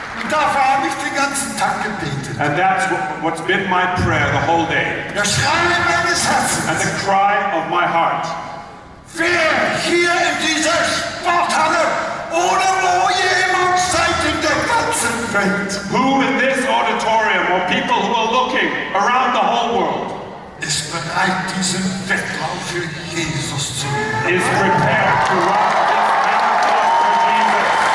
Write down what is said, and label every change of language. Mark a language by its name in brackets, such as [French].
[German] Dafür habe ich den ganzen Tag gebetet. [English] and that's what's been my prayer the whole day, [German] Der Schrei meines Herzens. [English] and the cry of my heart. [German] Wer hier in dieser Sporthalle oder wo jemand seid in der ganzen Welt, [English] Who in this auditorium, or people who are looking around the whole world, [German] ist bereit, diesen Wettlauf für Jesus zu machen? [English] is prepared to run this marathon for Jesus?